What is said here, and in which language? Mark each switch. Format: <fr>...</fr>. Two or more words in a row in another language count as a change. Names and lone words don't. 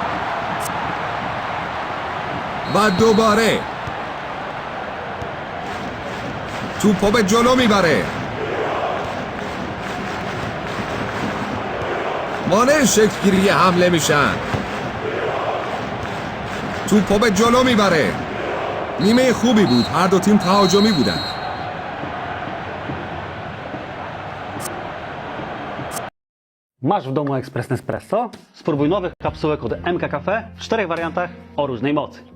<fa>و دوباره توپو به جلو میبره. مانع شکلگیری حمله میشن. توپو به جلو میبره. نیمه خوبی بود. هر دو تیم تهاجمی بودن.</fa> <pl>Masz w domu ekspres Nespresso? Spróbuj nowych kapsułek od MK Cafe w 4 wariantach o różnej mocy.</pl>